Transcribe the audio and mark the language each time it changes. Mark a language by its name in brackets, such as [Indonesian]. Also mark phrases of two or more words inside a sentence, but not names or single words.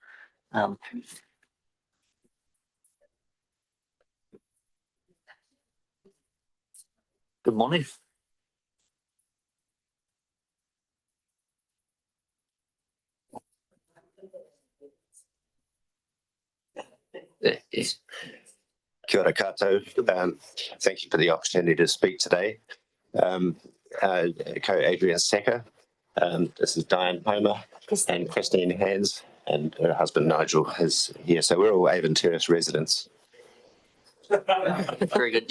[English] Good morning. Yes. [Māori] Kia ora koutou. [English] Thank you for the opportunity to speak today. Co-Adrian Secker. This is Diane Homer and Christine Hands, and her husband Nigel is here. So we're all Avon Terrace residents. Very good.